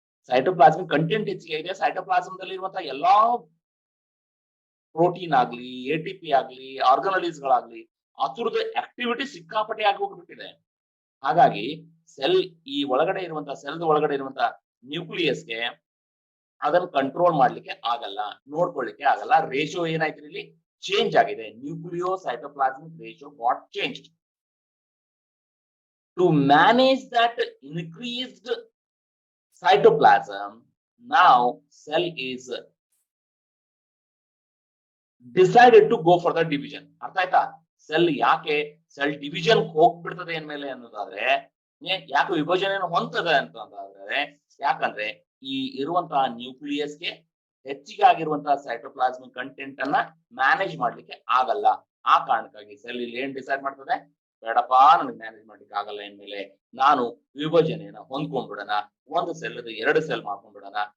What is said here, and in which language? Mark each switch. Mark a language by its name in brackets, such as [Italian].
[Kannada] Cytoplasmic content ಹೆಚ್ಚಿಗೆ ಇದೆ. ಸೈಟೋಪ್ಲಾಸಂದಲ್ಲಿ ಇರುವಂತಹ ಎಲ್ಲಾ ಪ್ರೋಟೀನ್ ಆಗ್ಲಿ, ATP ಆಗ್ಲಿ, ಆರ್ಗನಲೀಸ್ಗಳಾಗ್ಲಿ ಅದ್ರದ್ದು ಆಕ್ಟಿವಿಟಿ ಸಿಕ್ಕಾಪಟ್ಟೆ ಆಗಿ ಹೋಗ್ಬಿಟ್ಟಿದೆ. ಹಾಗಾಗಿ ಸೆಲ್ ಈ ಒಳಗಡೆ ಇರುವಂತ ಸೆಲ್ ಒಳಗಡೆ ಇರುವಂತ ನ್ಯೂಕ್ಲಿಯಸ್ಗೆ ಅದನ್ನು ಕಂಟ್ರೋಲ್ ಮಾಡ್ಲಿಕ್ಕೆ ಆಗಲ್ಲ, ನೋಡ್ಕೊಳ್ಳಿಕ್ಕೆ ಆಗಲ್ಲ. ರೇಷಿಯೋ ಏನಾಯ್ತು ಇಲ್ಲಿ ಚೇಂಜ್ ಆಗಿದೆ. [English] Nucleocytoplasmic ratio got changed. To manage that increased cytoplasm, now cell is decided to go for the division. [Kannada] ಅರ್ಥ ಆಯ್ತಾ? ಸೆಲ್ ಯಾಕೆ ಸೆಲ್ ಡಿವಿಷನ್ ಹೋಗ್ಬಿಡ್ತದೆ ಅಂದ್ಮೇಲೆ ಅನ್ನೋದಾದ್ರೆ, ಯಾಕೆ ವಿಭಜನೆಯನ್ನು ಹೊಂದ್ತದೆ ಅಂತಂದ್ರೆ, ಯಾಕಂದ್ರೆ ಈ ಇರುವಂತಹ ನ್ಯೂಕ್ಲಿಯಸ್ಗೆ ಹೆಚ್ಚಿಗೆ ಆಗಿರುವಂತಹ ಸೈಟೋಪ್ಲಾಸ್ಮಿಕ್ ಕಂಟೆಂಟ್ ಅನ್ನ ಮ್ಯಾನೇಜ್ ಮಾಡ್ಲಿಕ್ಕೆ ಆಗಲ್ಲ. ಆ ಕಾರಣಕ್ಕಾಗಿ ಸೆಲ್ ಇಲ್ಲಿ ಏನ್ ಡಿಸೈಡ್ ಮಾಡ್ತದೆ, ಬೇಡಪ್ಪ ನನಗೆ ಮ್ಯಾನೇಜ್ ಮಾಡ್ಲಿಕ್ಕೆ ಆಗಲ್ಲ ಅಂದ್ಮೇಲೆ ನಾನು ವಿಭಜನೆಯನ್ನ ಹೊಂದ್ಕೊಂಡ್ಬಿಡೋಣ, ಒಂದು ಸೆಲ್ ಎರಡು ಸೆಲ್ ಮಾಡ್ಕೊಂಡ್ಬಿಡೋಣ.